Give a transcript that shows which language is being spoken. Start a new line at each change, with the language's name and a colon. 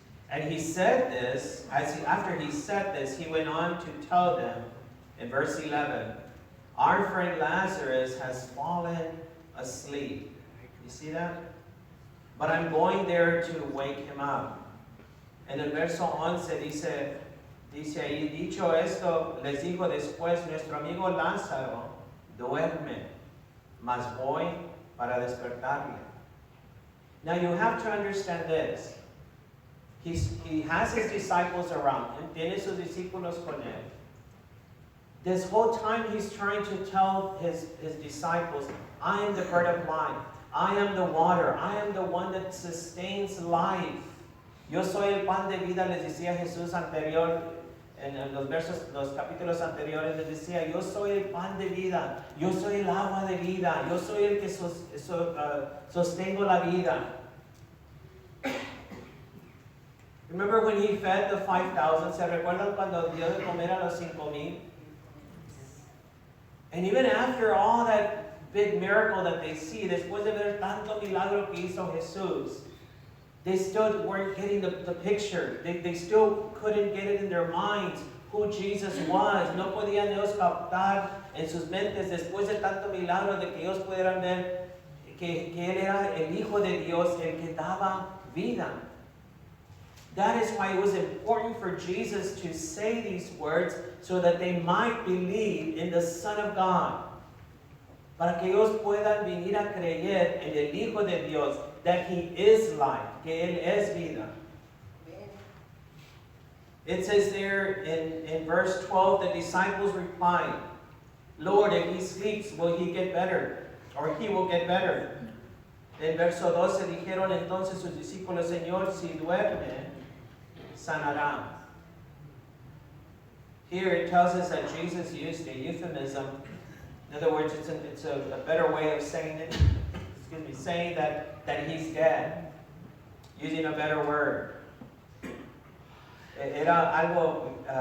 English: And he said this, after he said this, he went on to tell them in verse 11, our friend Lazarus has fallen asleep. You see that? But I'm going there to wake him up.
Spanish: En el verso 11 dice ahí, dicho esto, les dijo después, nuestro amigo Lázaro duerme, mas voy para despertarle.
English: Now you have to understand this. He has his disciples around him,
Spanish: tiene sus discípulos con él.
English: This whole time he's trying to tell his disciples, I am the bread of life. I am the water. I am the one that sustains life.
Spanish: Yo soy el pan de vida, les decía Jesús anterior, en los capítulos anteriores, les decía, yo soy el pan de vida. Yo soy el agua de vida. Yo soy el que sostengo la vida.
English: Remember when he fed the 5,000?
Spanish: ¿Se recuerdan cuando dio de comer a los 5,000?
English: And even after all that big miracle that they see,
Spanish: después de ver tanto milagro que hizo Jesús,
English: they still weren't getting the picture. They still couldn't get it in their minds who Jesus was.
Spanish: No podían ellos captar en sus mentes, después de tanto milagro, de que ellos pudieran ver que Él era el Hijo de Dios, el que daba vida.
English: That is why it was important for Jesus to say these words so that they might believe in the Son of God.
Spanish: Para que ellos puedan venir a creer en el Hijo de Dios,
English: that He is life,
Spanish: que Él es vida.
English: It says there in verse 12, the disciples replied, Lord, if He sleeps, will He get better? Or He will get better.
Spanish: En verso 12 dijeron entonces sus discípulos, Señor, si duerme, sanará.
English: Here it tells us that Jesus used a euphemism. In other words, it's a better way of saying it. Saying that he's dead, using a better word.
Spanish: Era algo